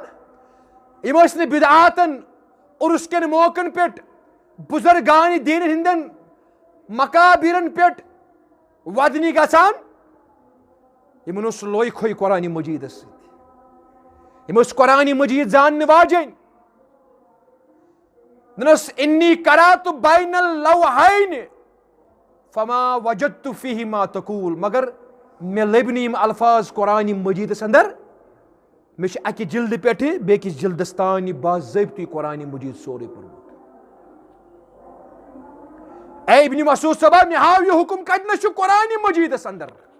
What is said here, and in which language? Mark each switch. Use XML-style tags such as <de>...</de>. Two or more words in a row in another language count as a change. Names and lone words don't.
<ks>यम बिदआतन उर्स के मौकन पे बुजुर्गान दीन हिंदन मकाबिरन पे वदनी गसान। यमन लोई खोई कुरान मजीद यम कुरान मजीद जानने वाजन। नस</ks> <ar>إني قرأت بين اللوحين فما وجدت فيهما تقول,</ar> <ks>मगर मे लबि यम अल्फाज कुरान मजीद अंदर, मे अकि जिल्द पे बेकिस जिल्दस तान बाज़ाब्ती कुरान मजीद सोरे पोरमुत। ए इब्न मसूद साहब, मे हाव यह हुक्म कतनस कुरान मजीद अंदर।</ks>